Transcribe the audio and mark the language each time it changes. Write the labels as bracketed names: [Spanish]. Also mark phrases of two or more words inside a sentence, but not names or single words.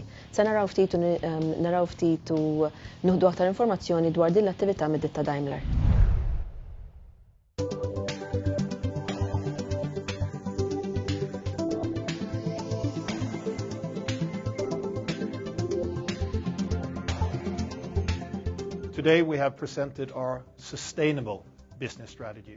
[Maltese] Se naraw ftit u nuħdu aktar informazzjoni dwar din l-attività mid-ditta Daimler. [English] Today we have presented our sustainable business strategy.